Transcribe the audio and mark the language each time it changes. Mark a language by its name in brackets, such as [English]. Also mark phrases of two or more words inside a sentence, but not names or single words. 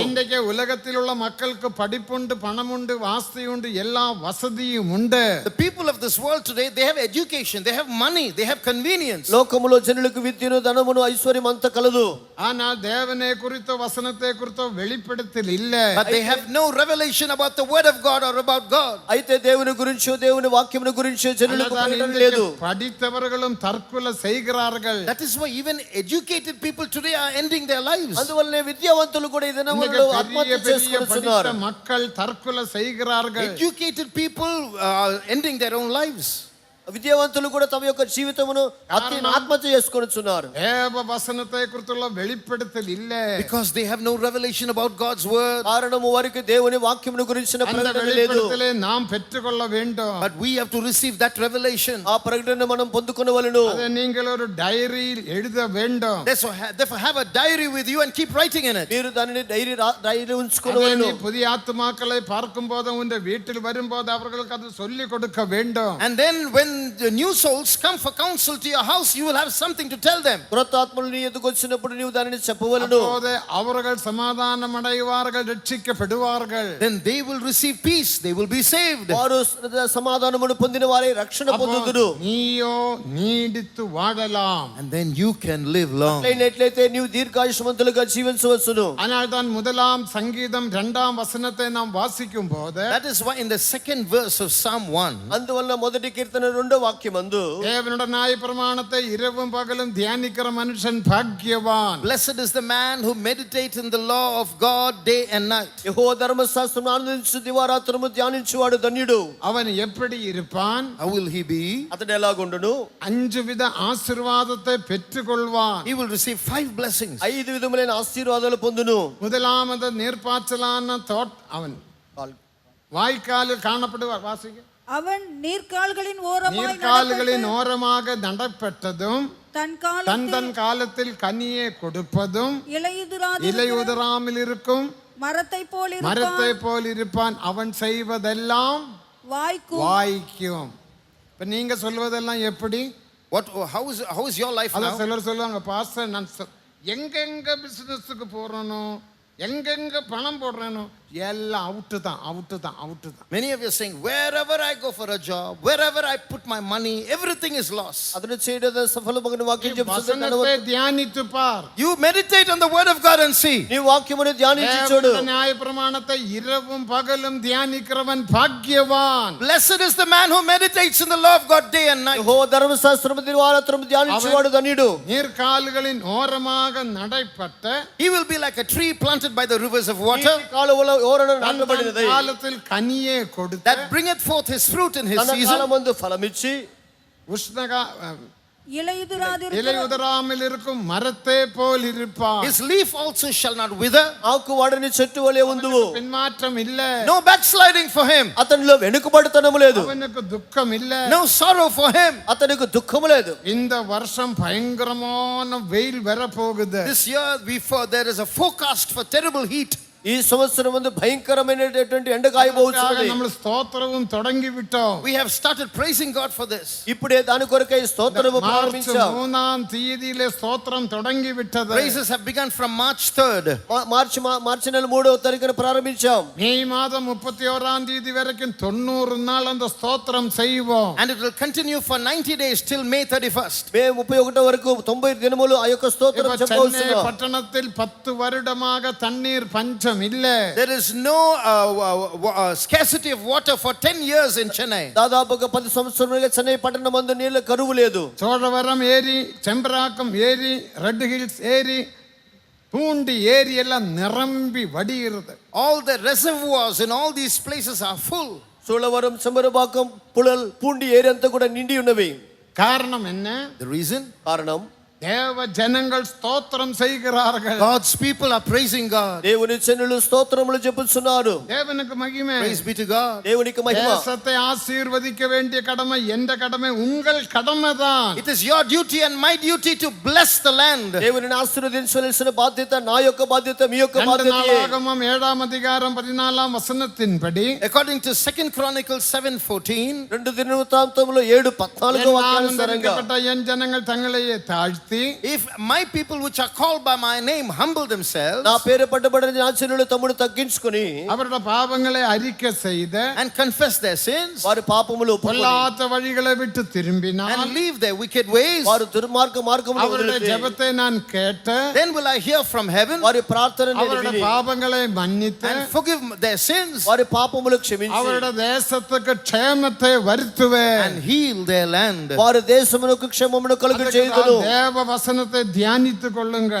[Tamil] இன்றைக்கு உலகத்தில் உள்ள மக்களுக்கு படிப்புண்டு, பணமுண்டு, வாஸ்தி உண்டு, எல்லா வசதியும் உண்டு. [English] The people of this world today, they have education, they have money, they have convenience. [Telugu] లోకములో జనులకు విద్యను, ధనమును, ఐశ్వర్యం అంతా కలదు. [Tamil] ஆனால் தேவனை குறித்த வசனத்தை குறித்த வெளிப்படுத்தல் இல்லை. [English] But they have no revelation about the word of God or about God. [Telugu] అయితే దేవుని గురించో దేవుని వాక్యమును గురించో జనులకు ప్రకటన లేదు. [Tamil] படித்தவர்களும் தற்கொலை செய்கிறார்கள். [English] That is why even educated people today are ending their lives. [Telugu] అందువల్లనే విద్యావంతులు కూడా ఈ దినములలో ఆత్మహత్య చేసుకుంటున్నారు. [Tamil] மக்கள் தற்கொலை செய்கிறார்கள். [English] Educated people are ending their own lives. [Telugu] విద్యావంతులు కూడా తమ యొక్క జీవితమును ఆత్మహత్య చేసుకొనుచున్నారు. [Tamil] தேவ வசனத்தை குறித்துள்ள வெளிப்படுத்தல் இல்லை. [English] Because they have no revelation about God's word. [Telugu] కారణము వారికి దేవుని వాక్యమును గురించిన [Tamil] அந்த [Telugu] ప్రకటన లేదు. [Tamil] வெளிப்படுத்தலை நாம் பெற்றுக்கொள்ள வேண்டும். [English] But we have to receive that revelation. [Telugu] ఆ ప్రకటన మనం పొందుకొనవలెను. [Tamil] அதை நீங்கள் ஒரு டைரியில் எழுத வேண்டும். [English] Therefore have a diary with you and keep writing in it. [Telugu] మీరు దానిని డైరీ [Tamil] அதை [Telugu] ఉంచుకొనవలెను. [Tamil] நீ புதிய ஆத்துமாக்களை பார்க்கும்போது உன் வீட்டில் வரும்போது அவர்களுக்கு அது சொல்லிக் கொடுக்க வேண்டும். [English] And then when the new souls come for counsel to your house, you will have something to tell them. [Telugu] క్రొత్త ఆత్మలు నీ ఎదుకు వచ్చినప్పుడు నీవు దానిని చెప్పవలెను. [Tamil] அப்போது அவர்கள் சமாதானம் அடைவார்கள், ரட்சிக்கப்படுவார்கள். [English] Then they will receive peace, they will be saved. [Telugu] వారు సమాధానమును పొందిన వారే రక్షణ పొందుదురు. [Tamil] நீயோ நீடித்து வாழலாம். [English] And then you can live long. [Telugu] అయినట్లయితే నీవు దీర్ఘాయుష్మంతులుగా జీవించవచ్చును. [Tamil] ஆனால் தான் முதலாம் சங்கீதம் 2ஆம் வசனத்தை நாம் வாசிக்கும் போது [English] That is why in the second verse of Psalm 1, [Telugu] అందువల్ల మొదటి కీర్తన 2వ వాక్యమందు [Tamil] தேவனுடைய நியாய பிரமாணத்தை இரவும் பகலும் தியானிக்கிற மனுஷன் பாக்கியவான். [English] blessed is the man who meditates in the law of God day and night. [Telugu] యెహోవా ధర్మశాస్త్రమును ఆనందించు దివారాత్రము ధ్యానించువాడు ధన్యుడు. [Tamil] அவன் எப்படி இருப்பான்? [English] How will he be? [Telugu] అతడు ఎలాగుండును? [Tamil] 5 வித ஆசீர்வாதத்தை பெற்றுக்கொள்வான். [English] He will receive 5 blessings. [Telugu] 5 విధములైన ఆశీర్వాదాలు పొందును. [Tamil] முதலாவது நீர்ப்பாய்ச்சலான அவன் வாய்க்காலில் காணப்படுவார். வாசிக்க அவன் நீர்க்கால்களின் ஓரமாய் நீர்க்கால்களின் ஓரமாக நடப்பட்டதும் தன் தன் காலத்தில் கனியை கொடுப்பதும் இலையுதிராமல் இருக்கும் மரத்தை போல் இருப்பான். அவன் செய்வதெல்லாம் வாய்க்கும். இப்ப நீங்க சொல்வதெல்லாம் எப்படி? [English] How is your life now? [Tamil] சிலர் சொல்லுவாங்க, பாஸ்டர் நான் எங்கெங்க பிசினஸுக்கு போறனோ, எங்கெங்க பணம் போடுறேனோ எல்லாம் அவுட்டு தான். [English] Many of you are saying, wherever I go for a job, wherever I put my money, everything is lost. [Telugu] అతడు చేయడం సఫలమగని వాక్యం చెప్తున్నాడు. [Tamil] வசனத்தை தியானித்து பார். [English] You meditate on the word of God and see. [Telugu] నీ వాక్యమును ధ్యానించి చూడు. [Tamil] நியாய பிரமாணத்தை இரவும் பகலும் தியானிக்கிறவன் பாக்கியவான். [English] Blessed is the man who meditates in the law of God day and night. [Telugu] యెహోవా ధర్మశాస్త్రము దివారాత్రము ధ్యానించువాడు ధన్యుడు. [Tamil] நீர்க்கால்களின் ஓரமாக நடைப்பட்ட [English] He will be like a tree planted by the rivers of water, [Telugu] కాలువల ఓరన నాటబడినది. [Tamil] காலத்தில் கனியை கொடுத்து [English] that bringeth forth his fruit in his season. [Telugu] కాలమందు ఫలమిచ్చి [Tamil] இலையுதிராமல் இருக்கும் மரத்தை போல் இருப்பான். [English] His leaf also shall not wither. [Telugu] ఆకు వాడని చెట్టు వలె ఉందువు. [Tamil] பின்மாற்றம் இல்ல. [English] No backsliding for him. [Telugu] అతనిలో వెనుకబడుతనము లేదు. [Tamil] அவனுக்கு துக்கம் இல்ல. [English] No sorrow for him. [Telugu] అతనికి దుఃఖము లేదు. [Tamil] இந்த வருஷம் பயங்கரமான வெயில் வரப்போகுது. [English] This year there is a forecast for terrible heat. [Telugu] ఈ సంవత్సరం ముందు భయంకరమైనటువంటి ఎండ కాయబోతున్నది. [Malayalam] നമ്മൾ സ്തോത്രവും തുടങ്ങി വിട്ടോം. [English] We have started praising God for this. [Telugu] ఇప్పుడే దాని కొరకై స్తోత్రము ప్రారంభించాం. [Tamil] 3ஆம் தேதியிலே ஸ்தோத்திரம் தொடங்கி விட்டது. [English] Praises have begun from March 3rd. [Telugu] మార్చి నెల 3వ తారీఖున ప్రారంభించాం. [Tamil] மே மாசம் 31ஆம் தேதி வரைக்கும் 90 நாள் அந்த ஸ்தோத்திரம் செய்வோம். [English] And it will continue for 90 days till May 31st. [Telugu] మే 31 వరకు 90 దినములు ఆ యొక్క స్తోత్రం చెప్పవలసిన. [Tamil] பட்டணத்தில் 10 வருடமாக தண்ணீர் பஞ்சம் பஞ்சம் இல்ல. [English] There is no scarcity of water for 10 years in Chennai. [Telugu] దాదాపుగా 10 సంవత్సరాలుగా చెన్నై పట్టణం మందు నీళ్ళ కరువు లేదు. [Tamil] சோழவரம் ஏரி, செம்பராக்கம் ஏரி, ரெட் ஹில்ஸ் ஏரி, பூண்டி ஏரி எல்லாம் நிரம்பி வடிகிறது. [English] All the reservoirs in all these places are full. [Telugu] సోళవరం, చంబరపాకం, పుళల్, పూండి ఏరియా అంతా కూడా నిండి ఉన్నవి. [Tamil] காரணம் என்ன? [English] The reason? [Telugu] కారణం [Tamil] தேவ ஜனங்கள் ஸ்தோத்திரம் செய்கிறார்கள். [English] God's people are praising God. [Telugu] దేవుని జనులు స్తోత్రములు చెప్పుచున్నారు. [Tamil] தேவனுக்கு மகிமை. [English] Praise be to God. [Telugu] దేవునికి మహిమ. [Tamil] தேசத்தை ஆசீர்வதிக்க வேண்டிய கடமை எந்த கடமை? உங்கள் கடமை தான். [English] It is your duty and my duty to bless the land. [Telugu] దేవుని ఆశీర్వదించవలసిన బాధ్యత నా యొక్క బాధ్యత, మీ యొక్క బాధ్యత. [Tamil] நாளாகமம் 7ஆம் அதிகாரம் 14ஆம் வசனத்தின்படி [English] According to 2 Chronicles 7:14, [Telugu] 2 దినవృత్తాంతములో 7:14 వాక్యానుసారంగా [Tamil] என் ஜனங்கள் தங்களையே தாழ்த்தி [English] if my people which are called by my name humble themselves [Telugu] నా పేరు పట్టబడిన నా జనులు తమ్ముడు తగ్గించుకొని [Tamil] அவருடைய பாவங்களை அறிக்கை செய்த [English] and confess their sins [Telugu] వారి పాపములు ఒప్పుకొని [Tamil] பொல்லாத வழிகளை விட்டு திரும்பினால் [English] and leave their wicked ways, [Telugu] వారు దుర్మార్గ మార్గములో [Tamil] அவருடைய [Telugu] వదిలితే [Tamil] ஜெபத்தை நான் கேட்டு [English] then will I hear from heaven [Telugu] వారి ప్రార్థన నేను [Tamil] அவருடைய [Telugu] విని [Tamil] பாவங்களை மன்னித்து [English] and forgive their sins [Telugu] వారి పాపములు క్షమించి [Tamil] அவருடைய தேசத்துக்கு க்ஷேமத்தை வருத்துவேன். [English] and heal their land. [Telugu] వారి దేశమునకు క్షేమమును కలుగు చేయుదును. [Tamil] தேவ வசனத்தை தியானித்துக் கொள்ளுங்கள்.